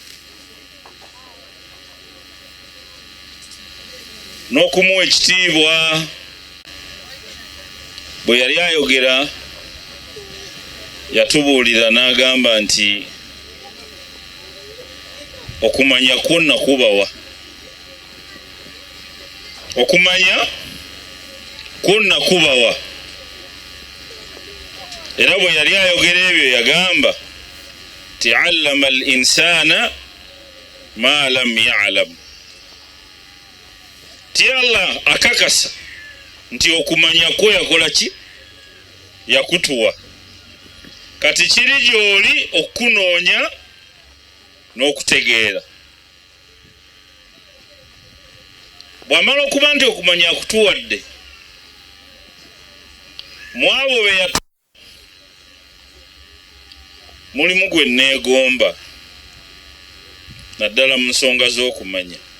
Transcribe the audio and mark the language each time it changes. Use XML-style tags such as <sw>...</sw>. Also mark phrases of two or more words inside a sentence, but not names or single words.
<lg>n'okumuwa ekitiibwa bwe yali ayogera yatubuulira n'agamba nti okumanya kwonna kubawa, okumanya kwonna kubawa. Era bwe yali ayogera ebyo yagamba</lg> <ar>علّم الإنسان ما لم يعلم.</ar> <lg>Ti Allah akakasa nti okumanya kwe yakola ki? Yakutuwa. Kati kiri gy'oli okunoonya n'okutegeera. Bw'amala okuba nti okumanya akutuwadde, mwabo be mulimu gwe neegomba naddala mu nsonga z'okumanya.</lg>